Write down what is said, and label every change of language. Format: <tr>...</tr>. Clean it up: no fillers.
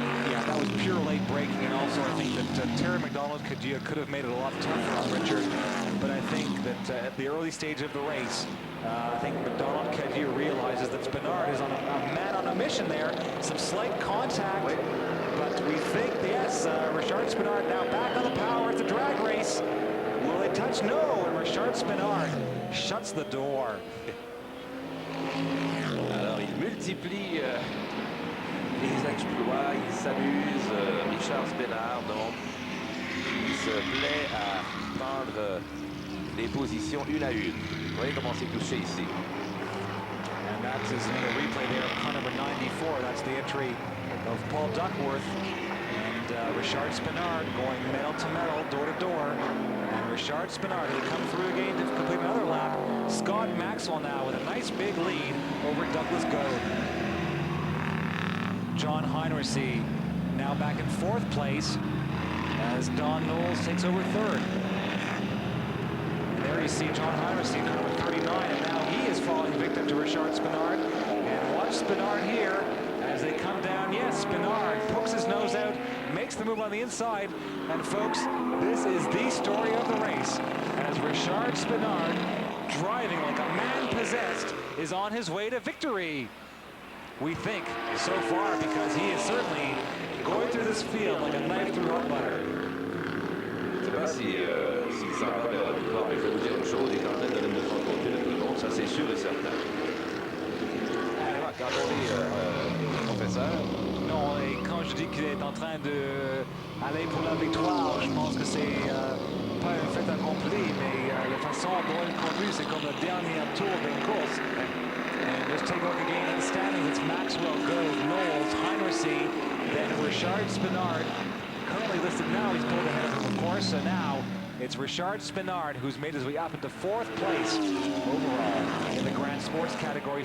<en>Yeah, that was pure late braking, and also I think that Terry McDonald-Cadieux could have made it a lot tougher on Richard. But I think that at the early stage of the race, I think McDonald-Cadieux realizes that Spinard is on a man on a mission there. Some slight contact, but we think, yes, Richard Spinard now back on the power. It's a drag race. Will they touch? No, and Richard Spinard shuts the door.</en> <fr>Alors, il multiplie les exploits, il s'amuse, Richard Spinard, donc, il se plaît à prendre les positions une à une. Vous voyez comment c'est touché ici.</fr> <en>And that is another replay there of car number 94. That's the entry of Paul Duckworth. And Richard Spinard going metal to metal, door to door. And Richard Spinard will come through again to complete another lap. Scott Maxwell now with a nice big lead over Douglas Gode. John Heinrichsey now back in 4th place as Don Knowles takes over 3rd. And there you see John Heinrichsey, number 39, and now he is falling victim to Richard Spinard. And watch Spinard here as they come down. Yes, Spinard pokes his nose out, makes the move on the inside. And folks, this is the story of the race as Richard Spinard, driving like a man possessed, is on his way to victory. We think so far, because he is certainly going through this field like a knife through hot butter.</en> <fr>Je ne sais pas s'il s'en va vers la victoire, mais je vais vous dire une chose, il est en train de donner de son côté de tout le monde, ça c'est sûr et certain. Quand on est professeur. Non, et quand je dis qu'il est en train d'aller pour la victoire, je pense que c'est pas un fait accompli, mais la façon dont il conduit, c'est comme le dernier tour d'une course.</fr> <en>And just take a look again at the standings. It's Maxwell, Gode, Knowles, Heinrichsey, then Richard Spinard. Currently listed now, he's pulled ahead of him, of course, so now it's Richard Spinard who's made his way up into 4th place overall in the Grand Sports category.</en>